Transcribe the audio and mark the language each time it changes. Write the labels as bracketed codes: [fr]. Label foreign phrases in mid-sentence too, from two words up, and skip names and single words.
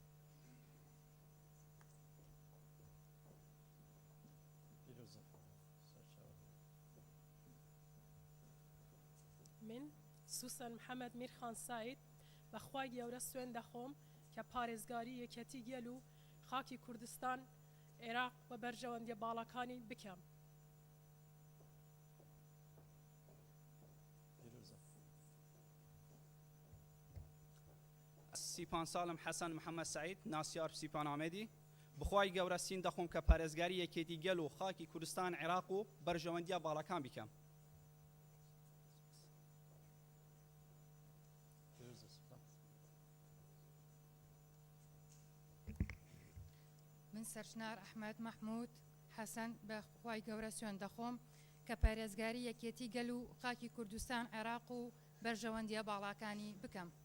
[ckb] من سوسن محمد میرخان سعید بەخوای گەورە سوێن دەخۆم کە پارێزگاری یەکێتی گەل و خاکی کوردستان عێراق و بەرژەوەندیە باڵاکانی بکەم. سیپان سالم حسن محمد سعید ناسیار سیپان آمدی بخوای گەورە سین دەخۆم کە پارێزگاری یەکێتی گەل و خاکی کوردستان عێراق و بەرژەوەندیە باڵاکان بکەم. من سەرچنار ئەحمەد محمود حەسەن بەخوای گەورە سوێن دەخۆم کە پارێزگاری یەکێتی گەل و خاکی کوردستان عێراق و بەرژەوەندیە باڵاکانی بکەم.